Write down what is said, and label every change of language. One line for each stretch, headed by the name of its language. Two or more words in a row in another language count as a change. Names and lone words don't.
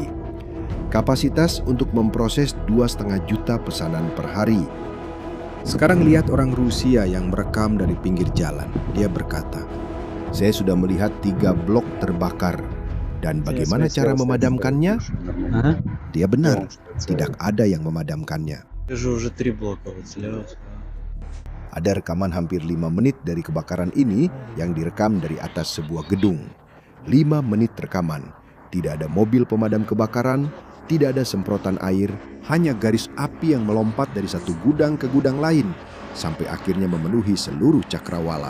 Indonesian: Kapasitas untuk memproses 2,5 juta pesanan per hari. Sekarang lihat orang Rusia yang merekam dari pinggir jalan. Dia berkata, "Saya sudah melihat 3 blok terbakar. Dan bagaimana cara memadamkannya?" Dia benar, tidak ada yang memadamkannya.
Russian: Вижу уже 3 блока вот слева.
Indonesian: Ada rekaman hampir 5 menit dari kebakaran ini yang direkam dari atas sebuah gedung. 5 menit rekaman. Tidak ada mobil pemadam kebakaran, tidak ada semprotan air, hanya garis api yang melompat dari satu gudang ke gudang lain, sampai akhirnya memenuhi seluruh cakrawala.